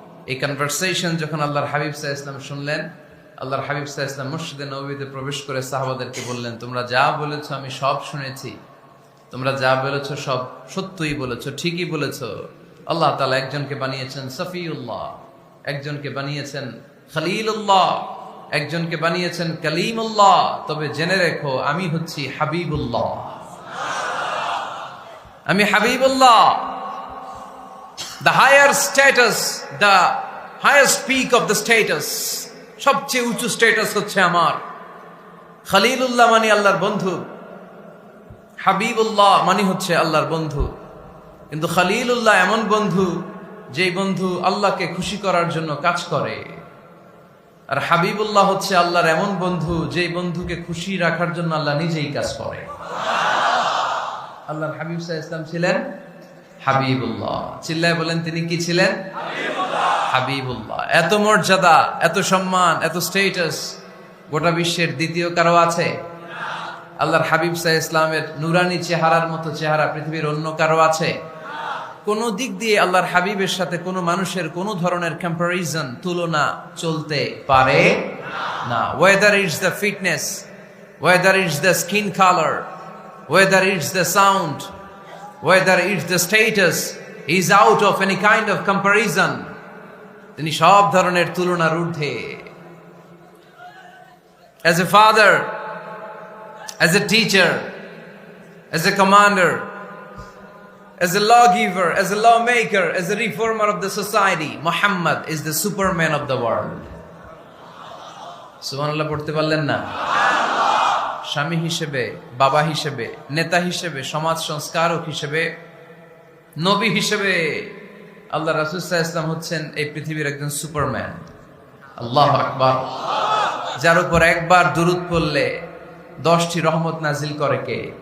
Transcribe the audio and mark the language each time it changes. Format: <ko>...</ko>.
<bn>এই কনভারসেশন যখন আল্লাহর হাবিব সাল্লাল্লাহু আলাইহি ওয়াসাল্লাম শুনলেন, আল্লাহর হাবিব সাল্লাল্লাহু আলাইহি ওয়াসাল্লাম মসজিদে নববীতে প্রবেশ করে সাহাবাদেরকে বললেন, তোমরা যা বলেছো আমি সব শুনেছি, তোমরা যা বলেছো সব সত্যই বলেছো, ঠিকই বলেছো। আল্লাহ তাআলা একজনকে বানিয়েছেন সফিউল্লাহ, একজনকে বানিয়েছেন খলিলুল্লাহ, একজনকে বানিয়েছেন কালিমুল্লাহ। তবে জেনে রেখো আমি হচ্ছি হাবিবুল্লাহ, আমি Habibullah.</bn> <en>The higher status, the highest peak of the status,</en> <bn>সবচেয়ে উঁচু স্ট্যাটাস হচ্ছে আমার। খলিলুল্লাহ মানে আল্লাহর বন্ধু, হাবিবুল্লাহ মানে হচ্ছে আল্লাহর বন্ধু। কিন্তু খলিলুল্লাহ এমন বন্ধু যেই বন্ধু আল্লাহকে খুশি করার জন্য কাজ করে, আর হাবিবুল্লাহ হচ্ছে আল্লাহর এমন বন্ধু যেই বন্ধুকে খুশি রাখার জন্য আল্লাহ নিজেই কাজ করে। আল্লাহর হাবিব সাল্লাল্লাহু আলাইহি ওয়াসাল্লাম ছিলেন হাবিবুল্লাহ। চিল্লায় বলেন, তিনি কি ছিলেন? হাবিবুল্লাহ। এত মর্যাদা, এত সম্মান, এত স্ট্যাটাস গোটা বিশ্বের দ্বিতীয় কারো আছে? আল্লাহর হাবিব সাল্লাল্লাহু আলাইহি ওয়াসাল্লামের নুরানি চেহারার মতো চেহারা পৃথিবীর অন্য কারো আছে? কোন দিক দিয়ে আল্লাহর হাবিবের সাথে কোনো মানুষের কোনো ধরনের কম্পারিজন, তুলনা চলতে পারে না।</bn> <en>Whether it's the fitness, whether it's the skin colour, whether it's the sound, whether it's the status, is out of any kind of comparison.</en> <bn>তিনি সব ধরনের তুলনার ঊর্ধ্বে।</bn> <en>As a father, as a teacher, as a commander, as a lawgiver, as a lawmaker, as a reformer of the society, Muhammad is the superman of the world.</en> <bn>সুবহানাল্লাহ পড়তে পারলেন না? স্বামী হিসেবে, বাবা হিসেবে, নেতা হিসেবে, সমাজ সংস্কারক হিসেবে, নবী হিসেবে আল্লাহ রাসূল সাল্লাল্লাহু আলাইহি ওয়াসাল্লাম হচ্ছেন এই পৃথিবীর একজন সুপারম্যান। আল্লাহু আকবার। যার উপর একবার দুরূদ পড়লে 10টি রহমত নাজিল করে কে?</bn>